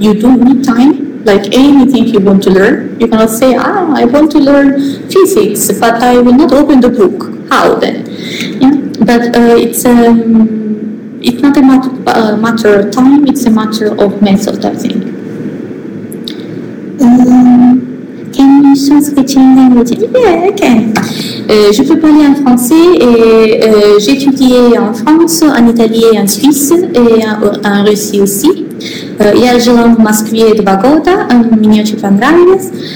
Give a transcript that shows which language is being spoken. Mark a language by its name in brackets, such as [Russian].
[English] You do need time, like anything you want to learn. You cannot say, I want to learn physics, but I will not open the book. How then? Yeah. But it's not a matter of time, it's a matter of method, I think. Can you switch in language? Yeah, I can. [French] Je peux parler en français et j'ai étudié en France, en Italie et en Suisse et en Russie aussi. [Russian] Я жила в Москве 2 года, мне очень понравилось.